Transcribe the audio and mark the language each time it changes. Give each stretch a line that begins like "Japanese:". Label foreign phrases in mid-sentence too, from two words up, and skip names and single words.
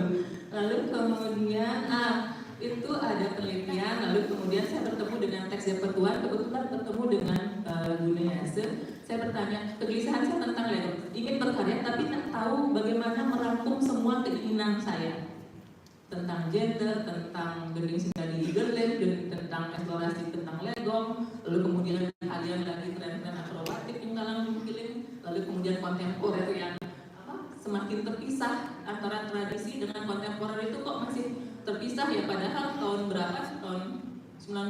Indonesian: Lalu kemudian itu ada penelitian. Lalu kemudian saya bertemu dengan teks Jabetuan, kebetulan bertemu dengan Bune Yase. Saya bertanya, kegelisahan saya tentang legong, ingin berkarya tapi tak tahu bagaimana merangkum semua keinginan saya tentang gender, tentang gending sindadi igelin, tentang eksplorasi tentang legong, lalu kemudian kalian lagi tren-tren akrobatik yang dalam giling, lalu kemudian kontemporer yang semakin terpisah antara tradisi dengan kontemporer itu kok masih terpisah ya, padahal tahun berapa? Tahun 90-an Pak.